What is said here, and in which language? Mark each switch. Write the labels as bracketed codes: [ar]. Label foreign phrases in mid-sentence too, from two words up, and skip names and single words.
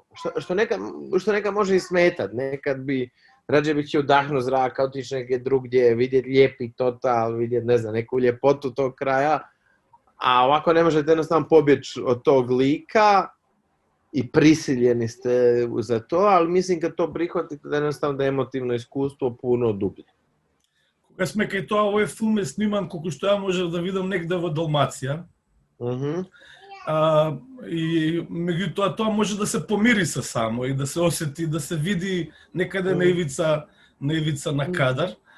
[hr] Što nekad može i smetati, nekad bi rađe bi htio udahnuti zraka, otići negdje drugdje, vidjeti lijepi total, vidjeti, ne znam, neku ljepotu tog kraja, a ovako ne možete jednostavno pobjeći od tog lika i prisiljeni ste za to, ali mislim kad to prihvatite da jednostavno da je emotivno iskustvo puno dublje. [mk] Кога сме кај тоа, овој филм е сниман колку што ја можев да видам негде во Далмација. И меѓутоа тоа може да се помири се само и да се осети, да се види некаде на ивица на кадар.